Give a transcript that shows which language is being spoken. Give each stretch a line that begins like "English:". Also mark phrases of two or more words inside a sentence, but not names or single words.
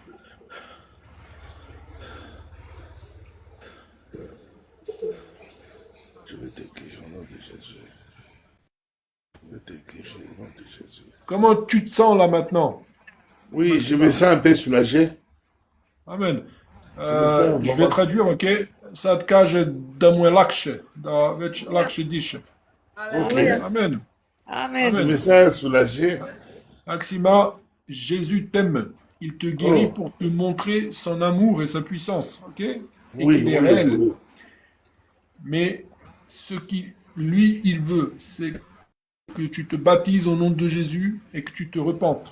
French: Je vais te guérir au nom de Jésus. Je vais te guérir au nom de Jésus. Comment tu te sens là maintenant? Oui, je me sens un peu soulagé. Amen. me sens Je vais vraiment- traduire, ok?
Croatian: Sad kaže da mu je lakše, da već lakše diše.
French: Ok. Amen. Amen. Je me sens soulagé. Maxima, Jésus t'aime. Il te guérit Oh. pour te montrer son amour et sa puissance, ok? Et Oui, qu'il est oui, réel. oui. Mais ce qu'il, lui, il veut, c'est que tu te baptises au nom de Jésus et que tu te repentes.